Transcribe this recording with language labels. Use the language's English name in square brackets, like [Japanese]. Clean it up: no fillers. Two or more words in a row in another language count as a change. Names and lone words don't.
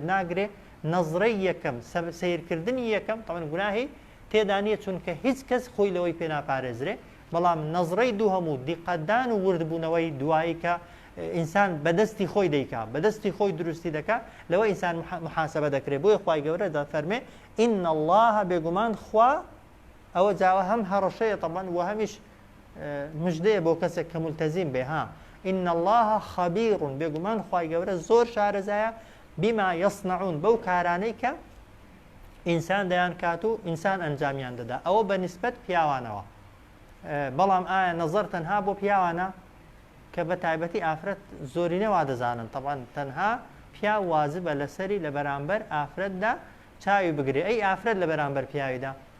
[Central Kurdish] ناگرێ نەزرەی یەکەم سیرکردنی یەکەم تەمەن گوناهی تێدا نییە چونکە هیچ کەس خۆی لەوەی پێ ناپارێزرێ بەڵام نەزرەی دوو هەموو دیقەتدان و وردبوونەوەی دوایی کە ئینسان بەدەستی خۆی دەیکا بەدەستی خۆی دروستی دەکات لەوە ئینسان محاسبە دەکرێت بۆیە خوای گەورە دەفەرمێ [Arabic] إن الله [Central Kurdish] بێگومان خوا ئەوە جاوە هەم هەڕەشەیە طبعا و هەمیش مژدەیە بۆ کەسێک کە مولتەزیم بێ [Arabic] إن الله خبير [Central Kurdish] بێگومان خوای گەورە زۆر شارەزایە [Arabic] بما يصنعون [Central Kurdish] بەو کارانەی کە ئینسان دەیان کات و ئینسان ئەنجامیان دەدا ئەوە بە نیسبەت پیاوانەوە بەڵام ئایا نەزەر تەنها بۆ پیاوانە کە بە تایبەتی ئافرەت زۆرینە وا دەزانن طبعا تەنها پیا وازبە لەسەری لە بەرامبەر ئافرەتدا چاوی بگرێ ئەی ئافرەت لە بەرامبەر پیاویدا